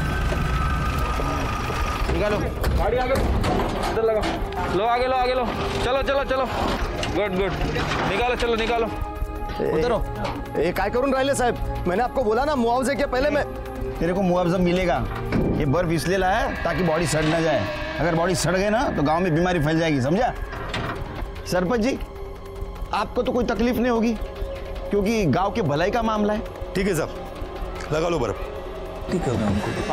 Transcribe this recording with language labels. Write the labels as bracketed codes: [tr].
[hi] निकालो गाड़ी आगे इधर लगा लो आगे लो चलो चलो चलो गुड निकालो चलो निकालो [mr] उधर ये काय करून राहिले साहब? [hi] मैंने आपको बोला ना मुआवजे के पहले मैं तेरे को मुआवजा मिलेगा। ये बर्फ इसलिए लाया है ताकि बॉडी सड़ ना जाए। अगर बॉडी सड़ गई ना तो गांव में बीमारी फैल जाएगी, समझा? सरपंच जी आपको तो कोई तकलीफ नहीं होगी क्योंकि गांव के भलाई का मामला है। ठीक है साहब, लगा लो बर्फ। ठीक है हमको।